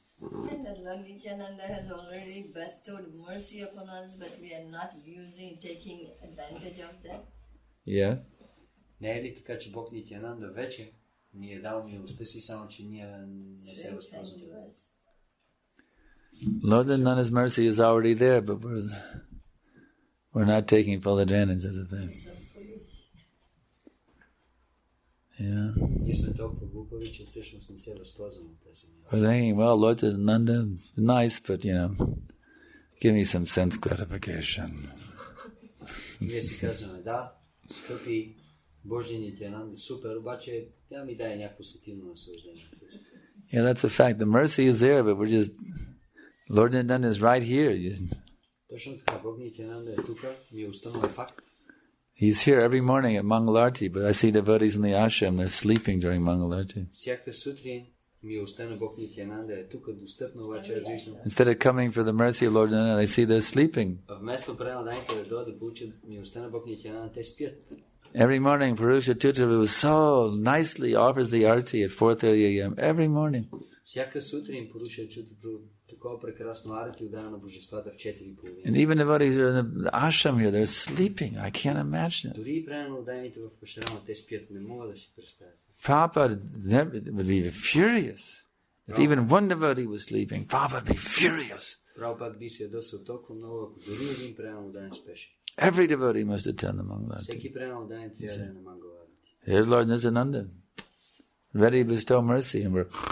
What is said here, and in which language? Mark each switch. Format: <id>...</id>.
<en>That Lord Nityananda has already bestowed mercy upon us, but we are not taking advantage of that. Yeah.</en> <bg>Не е ли така, че Бог Нитянанда вече ни е дал милостта си, само че ние не се възползваме?</bg> <en>Lord Nityananda's mercy is already there, but we're not taking full advantage of the fact. Yeah.</en> <bg>Ние сме толкова глупави, че всъщност не се възползваме от тази милост.</bg> <en>We're thinking, well, Lord Nityananda, nice, but give me some sense gratification.</en> <bg>Ние си казваме, да, скъпи Божи Нитянанда, супер, обаче тя ми дай някакво сетивно наслаждение.</bg> <en>Yeah, that's a fact. The mercy is there, but we're just... Lord Nityananda is right here.</en> <bg>Точно така, Бог Нитянанда е тук, милостта му е факт.</bg> <en>He's here every morning at Mangalarti, but I see devotees in the ashram, they're sleeping during Mangalarti.</en> <bg>Всяка сутрин милостта на Бог Нитянанда е тук достъпна, обаче аз виждам.</bg> <en>Instead of coming for the mercy of Lord Nityananda, they see they're sleeping.</en> <bg>Вместо преданните да дойдат да получат милостта на Бог Нитянанда, те спят.</bg> <en>Every morning, Purusha Tutra so nicely offers the arti at 4:30 a.m. Every morning.</en> <bg>Всяка сутрин Пуруша Чутра такова прекрасно арти отдава на божествата в 4:30.</bg> <en>And even devotees who are in the ashram here, they're sleeping. I can't imagine it.</en> <bg>Дори и преданно отданите в ашрама, те спят, не мога да си представя.</bg> <en>Prabhupada would be furious. If even one devotee was sleeping, Prabhupada would be furious.</en> <bg>Прабхупад би се ядосал толкова много, ако дори един преданно отдане спеше.</bg> <en>Every devotee must attend the Mangalarti.</en> <bg>Всеки преданно отдане трябва да е на Мангаларти.</bg> <en>Here's Lord Nityananda, ready to bestow mercy, and we're...</en>